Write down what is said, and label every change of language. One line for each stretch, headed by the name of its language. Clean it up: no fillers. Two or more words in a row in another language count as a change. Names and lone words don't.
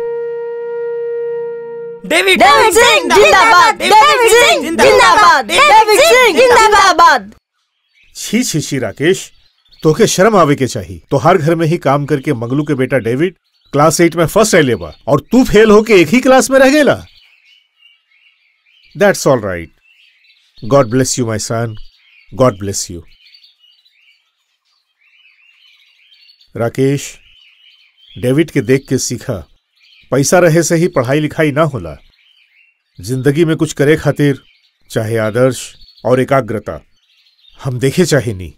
Bhojpuri: डेविड सिंह जिंदाबाद, डेविड सिंह जिंदाबाद, डेविड सिंह जिंदाबाद। छी छी छी राकेश, तोके शर्म आवे के चाहिए। तो हर घर में ही काम करके मंगलू के बेटा डेविड क्लास 8 में फर्स्ट रह लेबा और तू फेल होके एक ही क्लास में रह गेला।
English: That's all right. God bless you my son, God bless you.
Bhojpuri: राकेश, डेविड के देख के सीखा, पैसा रहे से ही पढ़ाई लिखाई ना होला। जिंदगी में कुछ करे खातिर चाहे आदर्श और एकाग्रता हम देखे चाहे नहीं।